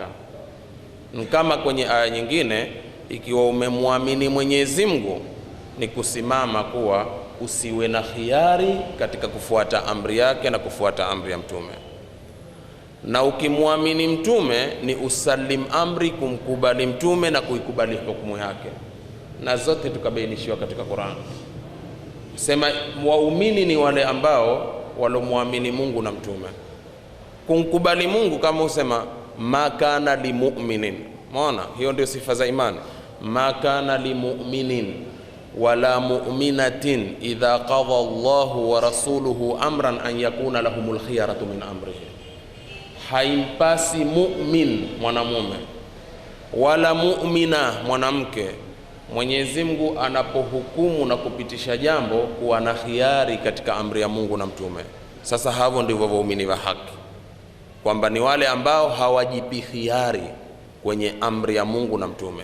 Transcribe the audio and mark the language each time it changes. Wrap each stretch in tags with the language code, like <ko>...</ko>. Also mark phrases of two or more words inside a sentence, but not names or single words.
<sw>Kama kwenye aya nyingine, ikiwa umemwamini Mwenyezi Mungu ni kusimama kuwa usiwe na khiari katika kufuata amri yake na kufuata amri ya mtume, na ukimwamini mtume ni usalim amri, kumkubali mtume na kuikubali hukumu yake, na zote tukabainishiwa katika Qur'an. Sema waumini ni wale ambao walomwamini Mungu na mtume. Kumkubali Mungu kama usema</sw> <ar>ما كان لمؤمن,</ar> <sw>maana hiyo ndio sifa za imani.</sw> <ar>ما كان لمؤمن ولا مؤمنة إذا قضى الله ورسوله أمرا أن يكون لهم الخيرة من أمره,</ar> <sw>haimpasi mu'min mwanamume wala mu'mina mwanamke Mwenyezi Mungu anapohukumu na kupitisha jambo kuwa na khiari katika amri ya Mungu na mtume. Sasa hao ndivyo waumini wa haki, kwamba ni wale ambao hawajipi khiari kwenye amri ya Mungu na mtume.</sw>